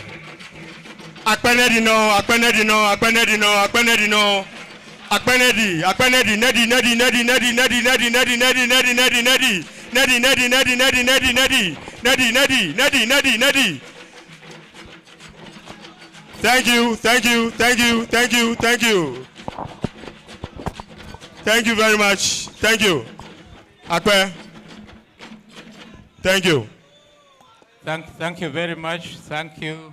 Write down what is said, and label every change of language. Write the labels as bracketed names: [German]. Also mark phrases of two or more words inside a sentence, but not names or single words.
[Ewe] Akpenedino, Akpenedino, Akpenedino, Akpenedino. Akpenedi, Akpenedi, Nedi, Nedi, Nedi, Nedi, Nedi, Nedi, Nedi, Nedi, Nedi, Nedi, Nedi. Nedi, Nedi, Nedi, Nedi, Nedi, Nedi. Nedi, Nedi, Nedi, Nedi, Nedi. [English] Thank you, thank you, thank you, thank you, thank you. Thank you very much. Thank you. [Ewe] Akpe. [English] Thank you. Thank you very much. Thank you.